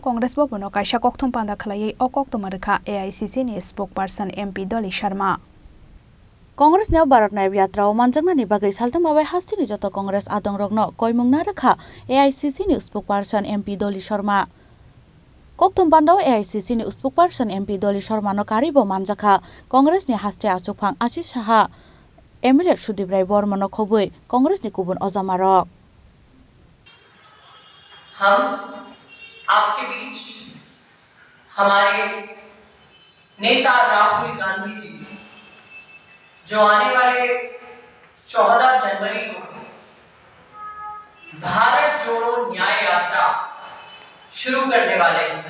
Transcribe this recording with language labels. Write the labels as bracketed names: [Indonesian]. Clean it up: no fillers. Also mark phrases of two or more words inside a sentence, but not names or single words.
[Kok Borok] कांग्रेस भवनो कायसा कक्थम पांदा खलायै अकक्तमरखा AICC नि स्पोकपार्सन MP डली शर्मा कांग्रेस ने भारत नाय यात्रा मानजंगनानि बागै सालथांबाबाय हास्तिनि जत कांग्रेस आदंरगनो कयमुंना रखा AICC नि स्पोकपार्सन MP डली शर्मा कक्थम पांदाव AICC नि स्पोकपार्सन MP डली शर्मा नो कारिबो मानजाखा कांग्रेस नि हास्ते आचुकफां आशिष साहा MLA सुदीप राय बर्मन खबै कांग्रेस नि गुबुन अजामारक [Hindi] हम आपके बीच हमारे नेता राहुल गांधी जी जो आने वाले 14 जनवरी को भारत जोड़ो न्याय यात्रा शुरू करने वाले हैं।